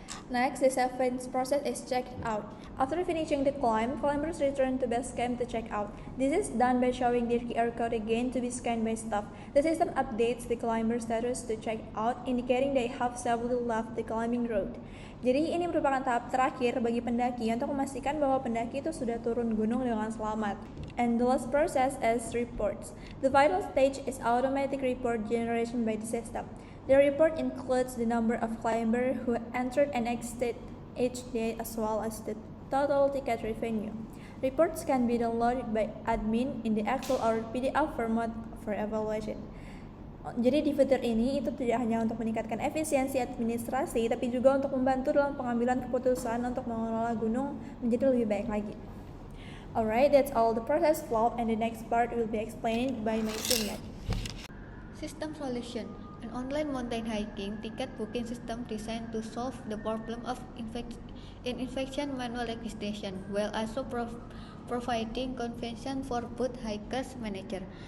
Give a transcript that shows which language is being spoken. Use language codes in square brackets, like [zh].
[en] Next, the seventh process is check out. After finishing the climb, climbers return to base camp to check out. This is done by showing their QR code again to be scanned by staff. The system updates the climber status to check out, indicating they have safely left the climbing route. [id] Jadi ini merupakan tahap terakhir bagi pendaki untuk memastikan bahwa pendaki itu sudah turun gunung dengan selamat. [en] And the last process is reports. The final stage is automatic report generation by the system. The report includes the number of climbers who entered and exited each day as well as the total ticket revenue. Reports can be downloaded by admin in the Excel or PDF format for evaluation. [id] Jadi di fitur ini itu tidak hanya untuk meningkatkan efisiensi administrasi, tapi juga untuk membantu dalam pengambilan keputusan untuk mengelola gunung menjadi lebih baik lagi. [en] Alright, that's all the process flow, and the next part will be explained by my teammate. System solution. An online mountain hiking ticket booking system designed to solve the problem of infection manual registration, while also providing convenience for both hikers manager.